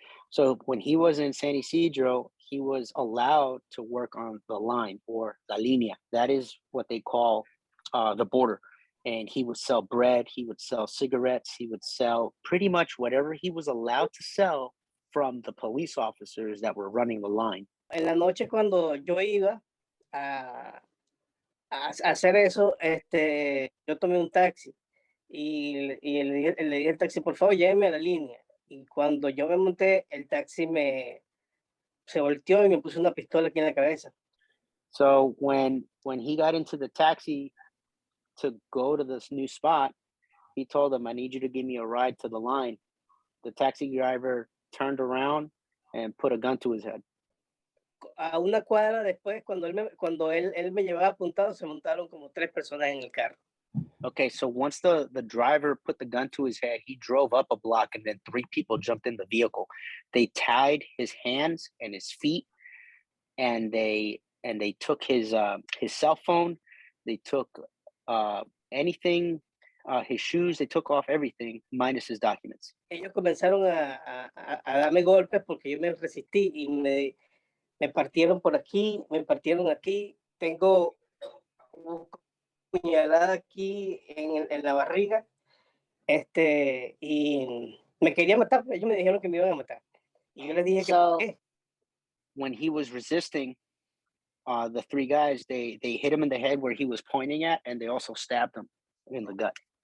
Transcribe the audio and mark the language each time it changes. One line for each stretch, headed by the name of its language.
English: So when he was in San Isidro, he was allowed to work on the line or
Spanish: la línea.
English: That is what they call the border. And he would sell bread, he would sell cigarettes, he would sell pretty much whatever he was allowed to sell from the police officers that were running the line.
Spanish: En la noche cuando yo iba a hacer eso, yo tomé un taxi y le dije al taxi, por favor, lléveme a la línea. Y cuando yo me monté, el taxi se volteó y me puso una pistola aquí en la cabeza.
English: So when he got into the taxi to go to this new spot, he told him, I need you to give me a ride to the line. The taxi driver turned around and put a gun to his head.
Spanish: A una cuadra después, cuando él me llevaba apuntado, se montaron como 3 personas en el carro.
English: Okay, so once the driver put the gun to his head, he drove up a block and then 3 people jumped in the vehicle. They tied his hands and his feet, and they took his cell phone. They took anything, his shoes. They took off everything minus his documents.
Spanish: Ellos comenzaron a darme golpes porque yo me resistí y me partieron por aquí, me partieron aquí. Tengo puñalada aquí en la barriga, y me quería matar, ellos me dijeron que me iban a matar. Y yo les dije que
English: when he was resisting, the 3 guys, they hit him in the head where he was pointing at, and they also stabbed him in the gut.